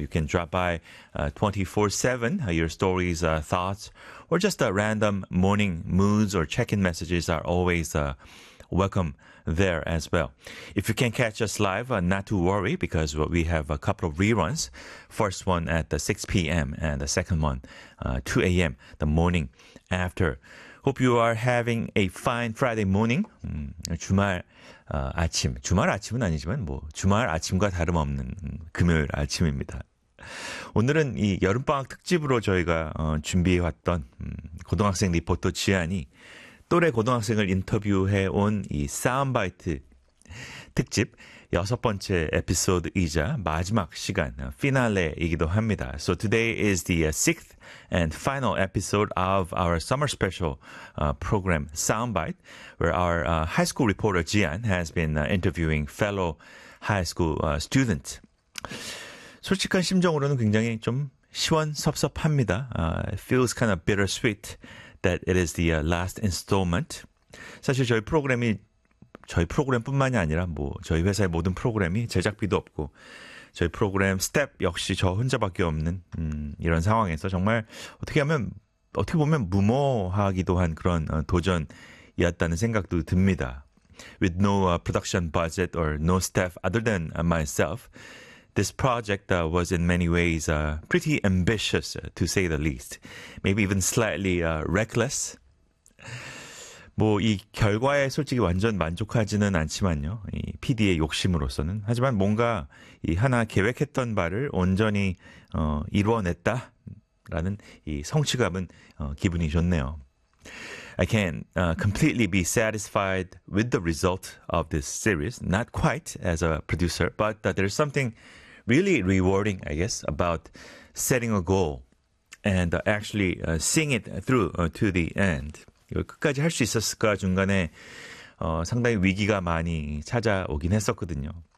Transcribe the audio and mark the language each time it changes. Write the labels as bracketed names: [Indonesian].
[English] You can drop by 24/7, your stories, thoughts, or just random morning moods or check-in messages are always welcome there as well. If you can't catch us live, not to worry, because we have a couple of reruns. First one at 6 p.m. and the second one 2 a.m. the morning after. Hope you are having a fine Friday morning. [Korean] 주말 아침, 주말 아침은 아니지만 뭐 주말 아침과 다름없는 금요일 아침입니다. 오늘은 이 여름방학 특집으로 저희가 준비해왔던 고등학생 리포터 지안이 또래 고등학생을 인터뷰해 온 이 사운드바이트 특집 여섯 번째 에피소드이자 마지막 시간, 피날레이기도 합니다. [English] So today is the sixth and final episode of our summer special program Soundbite, where our high school reporter Jian has been interviewing fellow high school students. [Korean] 솔직한 심정으로는 굉장히 좀 시원섭섭합니다. [English] Feels kind of bittersweet that it is the last installment. [Korean] 사실 저희 프로그램이 저희 프로그램뿐만이 아니라 뭐 저희 회사의 모든 프로그램이 제작비도 없고 저희 프로그램 스텝 역시 저 혼자밖에 없는 이런 상황에서 정말 어떻게 보면 무모하기도 한 그런 도전이었다는 생각도 듭니다. [English] With no production budget or no staff other than myself, this project was in many ways pretty ambitious, to say the least. Maybe even slightly reckless. [Korean] 뭐 이 결과에 솔직히 완전 만족하지는 않지만요. 이 PD의 욕심으로서는. 하지만 뭔가 이 하나 계획했던 바를 온전히 이루어냈다라는 이 성취감은 기분이 좋네요. [English] I can't completely be satisfied with the result of this series. Not quite as a producer, but there's something really rewarding, I guess, about setting a goal and actually seeing it through to the end. [Korean] 이걸 끝까지 할 수 있었을까 중간에 상당히 위기가 많이 찾아오긴 했었거든요.